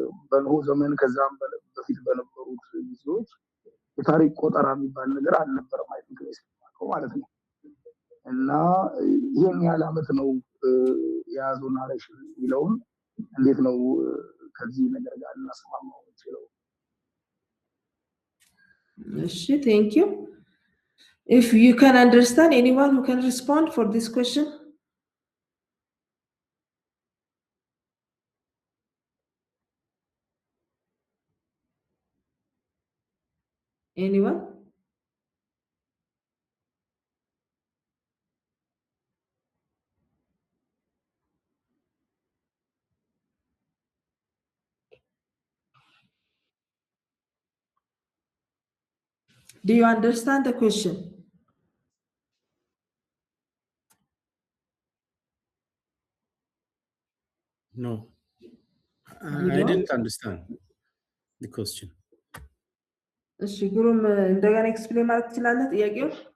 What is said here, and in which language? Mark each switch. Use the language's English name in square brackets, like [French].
[Amharic] በኖህ ዘመን ከዛም በፊት በነበሩት ጊዜዎች የታሪክ ቆጠራ የሚባል ነገር አልነበረም አይደለም ማለት ነው እና ይሄን ያህል ዓመት ነው የያዘው ናሬሽን የሚለውን እንዴት ነው ከዚህ ነገር ጋር እናስማማው እንችላለን? [English] እሺ, thank you. If you can understand, anyone who can respond for this question? Anyone? Do you understand the question? No, You I don't? didn't understand the question. [Amharic] እሺ ግሩም እንደገና ኤክስፕሌን ማለት ትችላለህ ጥያቄው?